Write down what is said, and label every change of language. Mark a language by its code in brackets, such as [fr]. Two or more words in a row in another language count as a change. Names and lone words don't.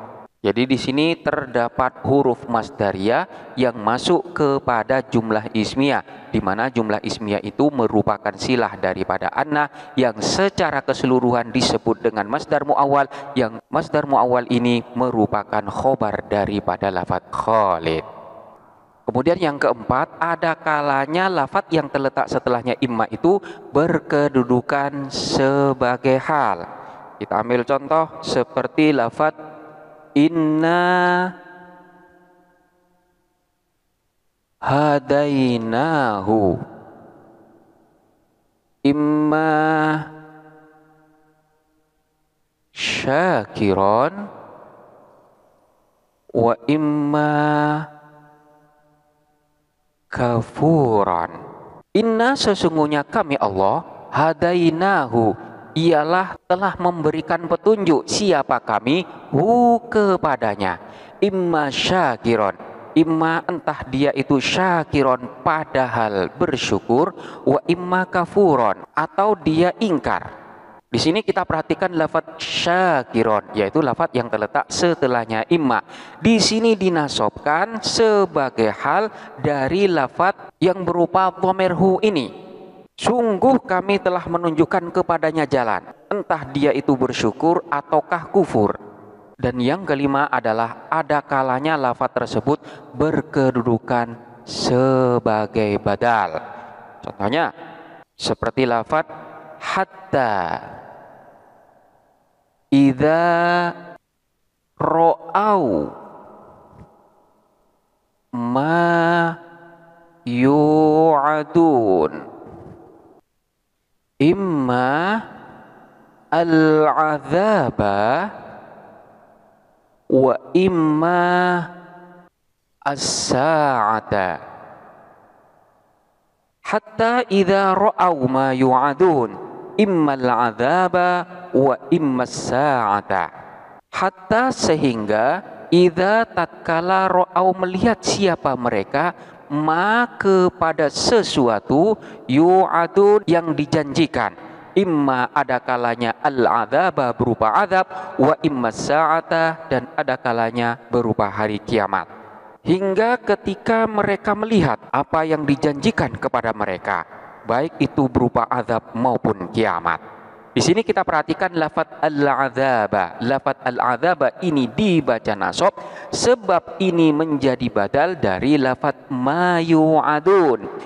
[id] Jadi di sini terdapat huruf masdariyah yang masuk kepada jumlah ismiyah, di mana jumlah ismiyah itu merupakan silah daripada anna yang secara keseluruhan disebut dengan masdar muawwal, yang masdar muawwal ini merupakan khobar daripada lafadz Khalid. Kemudian yang keempat, ada kalanya lafadz yang terletak setelahnya imma itu berkedudukan sebagai hal. Kita ambil contoh seperti lafadz [ar] إنا هديناه إما شاكرا وإما كفورا. [id] Inna, sesungguhnya kami Allah, hadainahu ialah telah memberikan petunjuk siapa kami hu kepadanya, [ar] إما شاكرا, [id] imma entah dia itu syakiron padahal bersyukur, [ar] وإما كفورا [id] atau dia ingkar. Di sini kita perhatikan lafadz syakiron, yaitu lafadz yang terletak setelahnya imma. Di sini dinasobkan sebagai hal dari lafadz yang berupa dhamir hu ini. Sungguh kami telah menunjukkan kepadanya jalan, entah dia itu bersyukur ataukah kufur. Dan yang kelima adalah ada kalanya lafadz tersebut berkedudukan sebagai badal. Contohnya seperti lafadz [ar] حتى إذا رأوا ما يوعدون إما العذاب وإما الساعة. حتى إذا رأوا ما يوعدون إما العذاب وإما الساعة. [id] Hatta sehingga idza tatkala ra'au melihat siapa mereka ma kepada sesuatu yu'adun yang dijanjikan, imma ada kalanya al-'adzaba berupa azab [ar] وإما الساعة [id] dan ada kalanya berupa hari kiamat. Hingga ketika mereka melihat apa yang dijanjikan kepada mereka, baik itu berupa azab maupun kiamat. Di sini kita perhatikan lafadz al-'adzaba. Lafadz al-'adzaba ini dibaca nasab sebab ini menjadi badal dari lafadz [ar] ما يوعدون.